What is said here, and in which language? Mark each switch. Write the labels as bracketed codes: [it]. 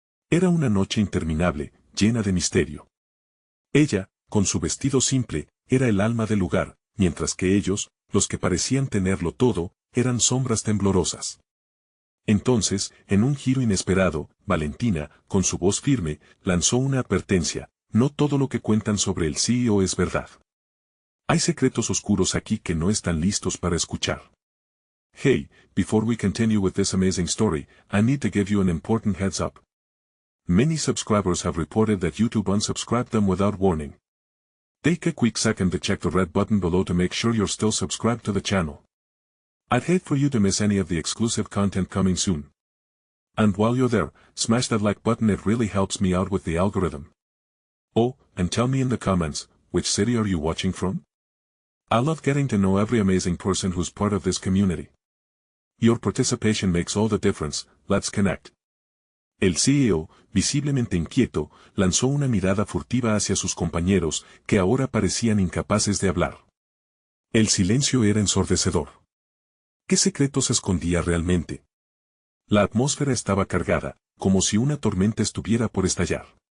[es] Era una noche interminable, llena de misterio. Ella, con su vestido simple, era el alma del lugar, mientras que ellos, los que parecían tenerlo todo, eran sombras temblorosas. Entonces, en un giro inesperado, Valentina, con su voz firme, lanzó una advertencia: no todo lo que cuentan sobre el CEO es verdad. Hay secretos oscuros aquí que no están listos para escuchar. [en] Hey, before we continue with this amazing story, I need to give you an important heads up. Many subscribers have reported that YouTube unsubscribed them without warning. Take a quick second to check the red button below to make sure you're still subscribed to the channel. I'd hate for you to miss any of the exclusive content coming soon. And while you're there, smash that like button, it really helps me out with the algorithm. Oh, and tell me in the comments, which city are you watching from? I love getting to know every amazing person who's part of this community. Your participation makes all the difference. Let's connect. [es] El CEO, visiblemente inquieto, lanzó una mirada furtiva hacia sus compañeros, que ahora parecían incapaces de hablar. El silencio era ensordecedor. ¿Qué secreto se escondía realmente? La atmósfera estaba cargada, como si una tormenta estuviera por estallar.